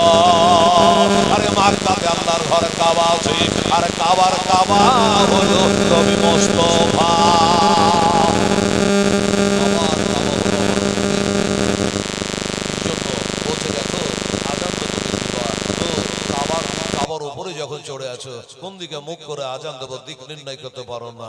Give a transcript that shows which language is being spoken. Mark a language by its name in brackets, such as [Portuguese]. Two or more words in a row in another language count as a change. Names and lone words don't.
[Hindi] अरे मक्का के अंदर घर काबा से, अरे काबार काबा हलो नबी मुस्तफा। [Bangla] যখন চড়ে আছো কোন দিকে মুখ করে আজান দেবো দিক নির্ণয় করতে পারো না।